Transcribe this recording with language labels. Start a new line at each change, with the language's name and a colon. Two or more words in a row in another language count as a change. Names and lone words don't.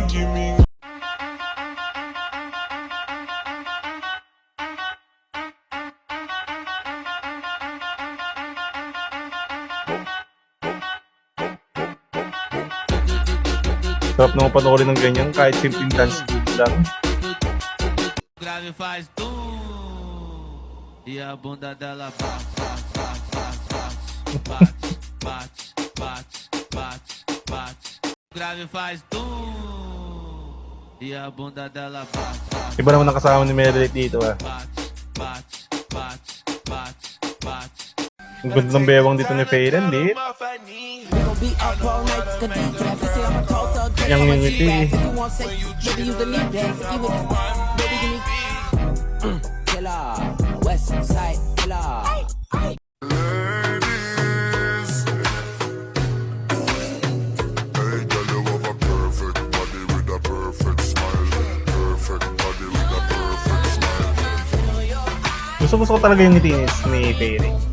Filipino: Sarap naman panoorin ng ganyan kahit simpleng dance moves lang.
Portuguese: Grave faz tum e a bunda dela bate, bate, bate, bate, bate. Grave faz tum e a bunda dela bate.
Filipino: Iba naman ang kasama ni Marylight dito ah.
Portuguese: Bate, bate, bate, bate.
Filipino: Ang ganda ng bewang dito ni Fairy, hindi? Yang ngiti eh. Gusto ko talaga yung ngiti ni Fairy.